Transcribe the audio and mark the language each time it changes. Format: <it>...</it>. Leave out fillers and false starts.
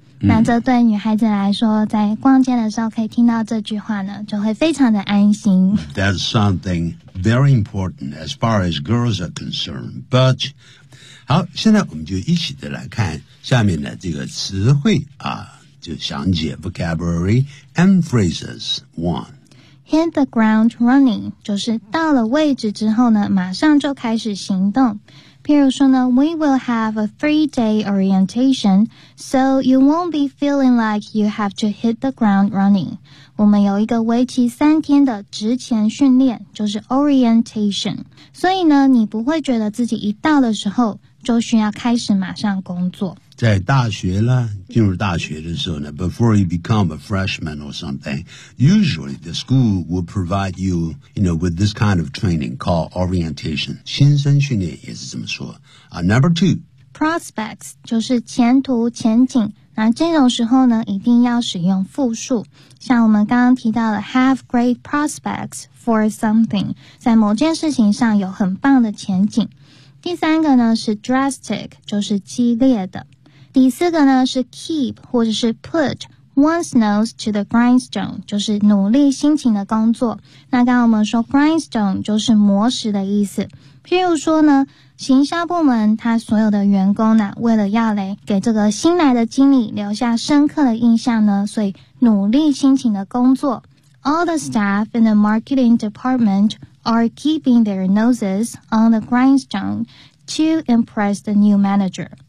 <zh>那这对女孩子来说，在逛街的时候可以听到这句话呢，就会非常的安心。</zh> <en>That's something very important as far as girls are concerned.</en> <zh>But 好，现在我们就一起的来看下面的这个词汇啊，就详解</zh> <en>vocabulary and phrases one. Hit the ground running</en> <zh>就是到了位置之后呢，马上就开始行动。譬如说呢</zh> <en>，We will have a three-day orientation, so you won't be feeling like you have to hit the ground running.</en> <zh>我们有一个为期三天的职前训练，就是 orientation. 所以呢，你不会觉得自己一到的时候就需要开始马上工作。在大学呢，进入大学的时候呢</zh> <en>，before you become a freshman or something, usually the school will provide you, you know, with this kind of training called orientation.</en> <zh>新生训练也是这么说。</zh> <en>Number two,</en> <zh>prospects 就是前途前景。那这种时候呢，一定要使用复数，像我们刚刚提到的</zh> <en>have great prospects for something，</en> <zh>在某件事情上有很棒的前景。第三个呢是 drastic， 就是激烈的。第四个呢是 keep 或者是</zh> <en>put one's nose to the grindstone，</en> <zh>就是努力辛勤的工作。那刚刚我们说 grindstone 就是磨石的意思。譬如说呢，行销部门他所有的员工呢，为了要来给这个新来的经理留下深刻的印象呢，所以努力辛勤的工作。</zh> <en>All the staff in the marketing department are keeping their noses on the grindstone to impress the new manager。</en>